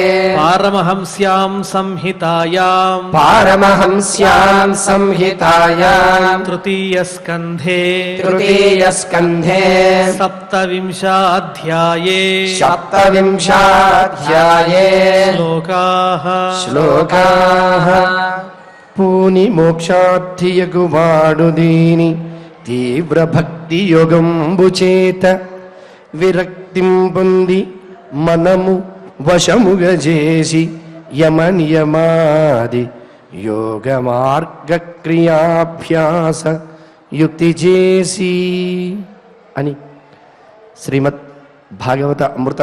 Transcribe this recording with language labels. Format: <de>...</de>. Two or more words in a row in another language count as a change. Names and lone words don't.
<sa>पारमहंस्यां संहितायां पारमहंस्यां संहितायां तृतीयस्कन्धे तृतीयस्कन्धे सप्तविंशाध्याये सप्तविंशाध्याये श्लोकाः</sa> <te>పూని మోక్షార్థియగువాడు దీని తీవ్ర భక్తి యోగంబు చేత విరక్తిం పొంది మనము వశముగా చేసి యమ నియమాది యోగ మార్గ క్రియాభ్యాస యుక్తి చేసి అని శ్రీమద్ భాగవత అమృత</te>